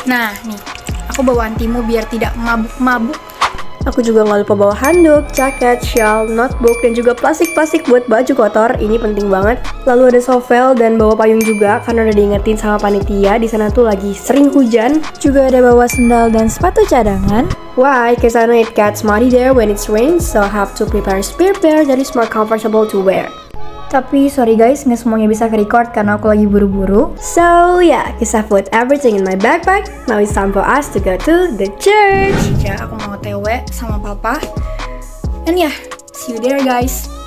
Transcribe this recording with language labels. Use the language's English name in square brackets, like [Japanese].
[Indonesian] Nah nih, aku bawa antimu biar tidak mabuk-mabuk. Aku juga nggak lupa bawa handuk, jaket, shawl, notebook, dan juga plastik-plastik buat baju kotor. Ini penting banget. Lalu ada shovel dan bawa payung juga karena udah diingetin sama panitia di sana tuh lagi sering hujan. Juga ada bawa sendal dan sepatu cadangan. [English] Why? Cause I know it gets muddy there when it's rain, so I have to prepare a spare pair that is more comfortable to wear. [Indonesian] Tapi [English] sorry guys, [Indonesian] nggak semuanya bisa ke-record karena aku lagi buru-buru. [English] So yeah, cause I put everything in my backpack. Now it's time for us to go to the church. [Indonesian] Ya, aku mau TW sama papa. [English] And yeah, see you there guys.